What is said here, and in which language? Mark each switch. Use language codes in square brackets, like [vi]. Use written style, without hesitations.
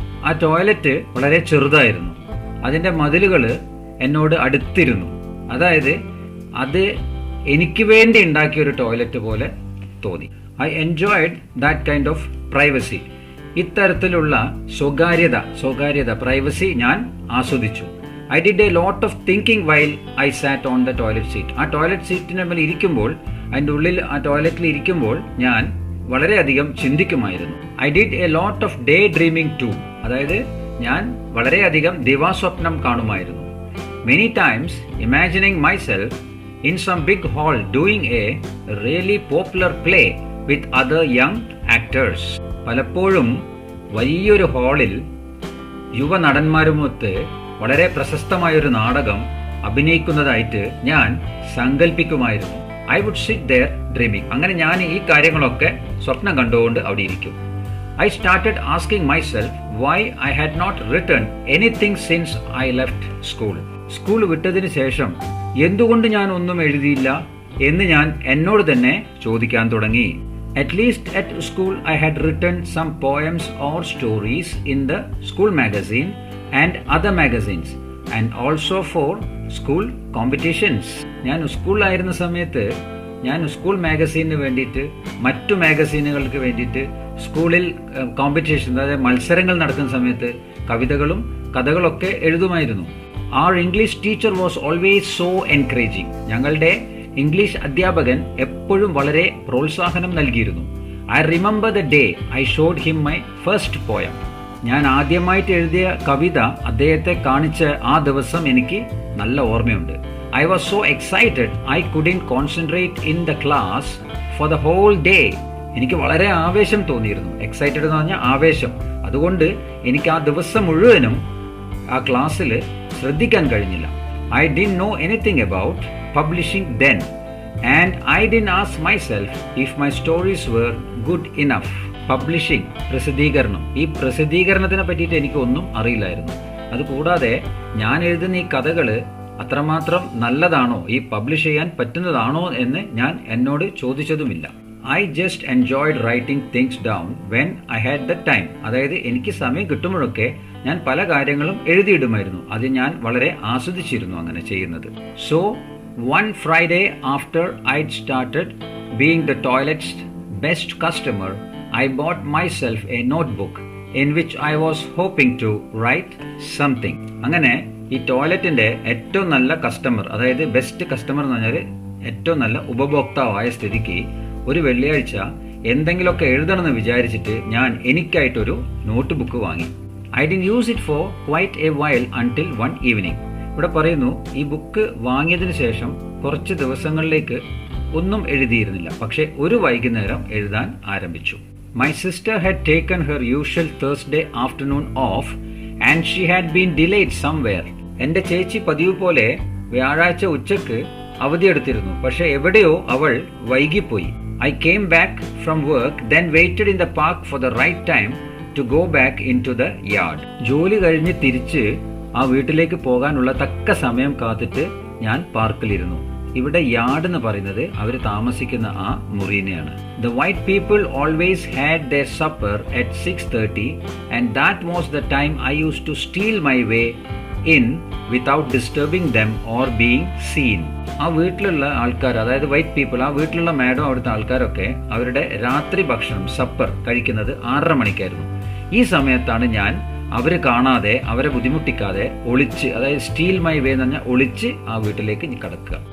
[ml] ആ ടോയ്ലറ്റ് വളരെ ചെറുതായിരുന്നു, അതിൻ്റെ മതിലുകൾ എന്നോട് അടുത്തിരുന്നു. അതായത് അത് എനിക്ക് വേണ്ടി ഉണ്ടാക്കിയ ഒരു ടോയ്ലറ്റ് പോലെ തോന്നി. [en] I enjoyed that kind of privacy. [ml] ഇത്തരത്തിലുള്ള സ്വകാര്യത പ്രൈവസി ഞാൻ ആസ്വദിച്ചു. [en] I did a lot of thinking while I sat on the toilet seat. [ml] ആ ടോയ്ലറ്റ് സീറ്റിൻ്റെ മേൽ ഇരിക്കുമ്പോൾ, അതിൻ്റെ ഉള്ളിൽ ആ ടോയ്ലറ്റിൽ ഇരിക്കുമ്പോൾ ഞാൻ വളരെയധികം ചിന്തിക്കുമായിരുന്നു. [en] I did a lot of day dreaming too. [ml] അതായത് ഞാൻ വളരെയധികം ദിവാസ്വപ്നം കാണുമായിരുന്നു. [en] Many times imagining myself in some big hall doing a really popular play with other young actors. [ml] പലപ്പോഴും വലിയൊരു ഹാളിൽ യുവ നടന്മാരുമൊത്ത് വളരെ പ്രശസ്തമായൊരു നാടകം അഭിനയിക്കുന്നതായിട്ട് ഞാൻ സങ്കല്പിക്കുമായിരുന്നു. [en] I would sit there dreaming. [ml] അങ്ങനെ ഞാൻ ഈ കാര്യങ്ങളൊക്കെ സ്വപ്നം കണ്ടുകൊണ്ട് അവിടെ ഇരിക്കും. [en] I started asking myself why I had not return anything since I left school. [ml] School വിട്ടതിന് ശേഷം എന്തുകൊണ്ട് ഞാൻ ഒന്നും എഴുതിയില്ല എന്ന് ഞാൻ എന്നോട് തന്നെ ചോദിക്കാൻ തുടങ്ങി. [en] At least at school I had written some poems or stories in the school magazine and other magazines and also for school competitions. [ml] ഞാൻ സ്കൂളിലായിരുന്ന സമയത്ത് ഞാൻ സ്കൂൾ മാഗസീനിന് വേണ്ടിയിട്ട് മറ്റു മാഗസീനുകൾക്ക് വേണ്ടിയിട്ട് സ്കൂളിൽ കോമ്പറ്റീഷൻ, അതായത് മത്സരങ്ങൾ നടക്കുന്ന സമയത്ത് കവിതകളും കഥകളൊക്കെ എഴുതുമായിരുന്നു. [en] Our English teacher was always so encouraging. [ml] ഞങ്ങളുടെ ഇംഗ്ലീഷ് അധ്യാപകൻ എപ്പോഴും വളരെ പ്രോത്സാഹനം നൽകിയിരുന്നു. [en] I remember the day I showed him my first poem. [ml] ഞാൻ ആദ്യമായിട്ട് എഴുതിയ കവിത അദ്ദേഹത്തെ കാണിച്ച ആ ദിവസം എനിക്ക് നല്ല ഓർമ്മയുണ്ട്. [en] I was so excited I couldn't concentrate in the class for the whole day. [ml] എനിക്ക് വളരെ ആവേശം തോന്നിയിരുന്നു. എക്സൈറ്റഡ് എന്ന് പറഞ്ഞാൽ ആവേശം. അതുകൊണ്ട് എനിക്ക് ആ ദിവസം മുഴുവനും ആ ക്ലാസ്സിൽ ശ്രദ്ധിക്കാൻ കഴിഞ്ഞില്ല. [en] I didn't know anything about publishing then, and I didn't ask myself if my stories were good enough. [ml] Publishing, പ്രസിദ്ധീകരണം, ഈ പ്രസിദ്ധീകരണത്തിനെ പറ്റിയിട്ട് എനിക്ക് ഒന്നും അറിയില്ലായിരുന്നു. അതുകൂടാതെ ഞാൻ എഴുതുന്ന ഈ കഥകൾ അത്രമാത്രം നല്ലതാണോ, ഈ പബ്ലിഷ് ചെയ്യാൻ പറ്റുന്നതാണോ എന്ന് ഞാൻ എന്നോട് ചോദിച്ചതുമില്ല. [en] I just enjoyed writing things down when I had the time. [ml] അതായത് എനിക്ക് സമയം കിട്ടുമ്പോഴൊക്കെ ഞാൻ പല കാര്യങ്ങളും എഴുതിയിടുമായിരുന്നു. അത് ഞാൻ വളരെ ആസ്വദിച്ചിരുന്നു അങ്ങനെ ചെയ്യുന്നത്. [en] So one Friday after I'd started being the toilet's best customer, I bought myself a notebook in which I was hoping to write something. [ml] അങ്ങനെ ഈ ടോയ്ലറ്റിന്റെ ഏറ്റവും നല്ല കസ്റ്റമർ, അതായത് ബെസ്റ്റ് കസ്റ്റമർ എന്ന് പറഞ്ഞാൽ ഏറ്റവും നല്ല ഉപഭോക്താവായ സ്ഥിതിക്ക് ഒരു വെള്ളിയാഴ്ച എന്തെങ്കിലുമൊക്കെ എഴുതണമെന്ന് വിചാരിച്ചിട്ട് ഞാൻ എനിക്കായിട്ടൊരു നോട്ട് ബുക്ക് വാങ്ങി. [en] I didn't use it for quite a while until one evening. [ml] ഇവിടെ പറയുന്നു, ഈ ബുക്ക് വാങ്ങിയതിന് ശേഷം കുറച്ച് ദിവസങ്ങളിലേക്ക് ഒന്നും എഴുതിയിരുന്നില്ല. പക്ഷെ ഒരു വൈകുന്നേരം എഴുതാൻ ആരംഭിച്ചു. [en] My sister had taken her usual Thursday afternoon off and she had been delayed somewhere. [ml] എന്റെ ചേച്ചി പതിവ് പോലെ വ്യാഴാഴ്ച ഉച്ചക്ക് അവധിയെടുത്തിരുന്നു. പക്ഷെ എവിടെയോ അവൾ വൈകിപ്പോയി. [en] I came back from work, then waited in the park for the right time to go back into the yard. [ml] ജോലി കഴിഞ്ഞ് തിരിച്ച് ആ വീട്ടിലേക്ക് പോകാനുള്ള തക്ക സമയം കാത്തിട്ട് ഞാൻ പാർക്കിലിരുന്നു. ഇവിടെ യാർഡ് എന്ന് പറയുന്നത് അവർ താമസിക്കുന്ന ആ മുറിനെയാണ്. [en] The white people always had their supper at 6:30 and that was the time I used to steal my way in without disturbing them or being seen. [ml] ആ വീട്ടിലുള്ള ആൾക്കാർ, അതായത് വൈറ്റ് പീപ്പിൾ, ആ വീട്ടിലുള്ള മാഡം അവിടുത്തെ ആൾക്കാരൊക്കെ അവരുടെ രാത്രി ഭക്ഷണം സപ്പർ കഴിക്കുന്നത് 6:30 മണിക്കായിരുന്നു. ഈ സമയത്താണ് ഞാൻ അവരെ കാണാതെ, അവരെ ബുദ്ധിമുട്ടിക്കാതെ ഒളിച്ച്, അതായത് സ്റ്റീൽ മൈ വേ എന്ന് പറഞ്ഞാൽ ഒളിച്ച് ആ വീട്ടിലേക്ക് കടക്കുക.